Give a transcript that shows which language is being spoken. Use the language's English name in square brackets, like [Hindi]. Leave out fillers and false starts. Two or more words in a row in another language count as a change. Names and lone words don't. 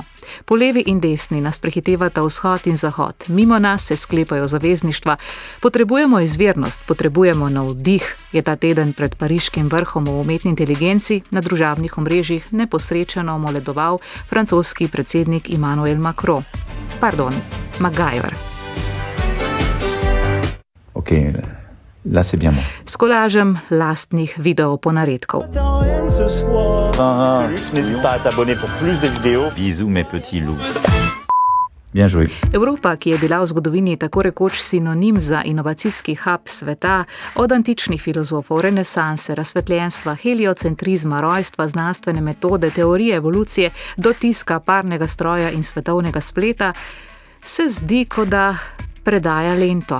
[Slovenian] Po levi in desni nas prehitevata vzhod in zahod, mimo nas se sklepajo zavezništva, potrebujemo izvirnost, potrebujemo navdih, je ta teden pred pariškim vrhom o umetni inteligenci na družabnih omrežjih neposrečeno moledoval francoski predsednik Emmanuel Macron. MacGyver. [French] Ok, là c'est bien bon. [Slovenian] S kolažem lastnih videoponaredkov. [French] N'hésite pas à t'abonner pour plus de vidéos. Bisous mes petits loups. Bien joué. [Slovenian] Evropa, ki je bila v zgodovini tako rekoč sinonim za inovacijski hub sveta, od antičnih filozofov, renesanse, razsvetljenstva, heliocentrizma, rojstva, znanstvene metode, teorije evolucije, do tiska, parnega stroja in svetovnega spleta, se zdi, kot da predaja lento.